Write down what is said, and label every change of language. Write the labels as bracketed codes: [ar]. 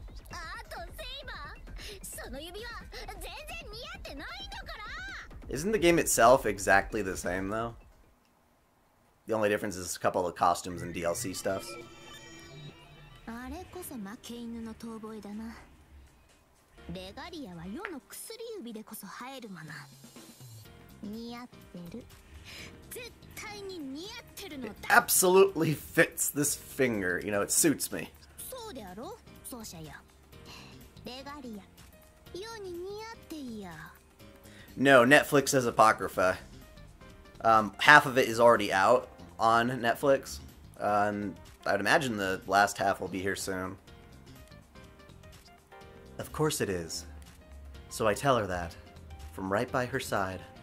[ja] あとセイバー、その指輪全然似合ってないんだから。 [en] Isn't the game itself exactly the same though? The only difference is a couple of costumes and DLC stuff. [ja] あれこそ負け犬の遠吠えだな。レガリアは世の薬指でこそ生えるもの。似合ってる。絶対に似合ってるのだ。 [en] Absolutely fits this finger. You know, it suits me. [ja] そうであろう、奏者よ。レガリア、世に似合っていや。 [en] No, Netflix has Apocrypha. Half of it is already out on Netflix. And I'd imagine the last half will be here soon. Of course it is. So I tell her that, from right by her side.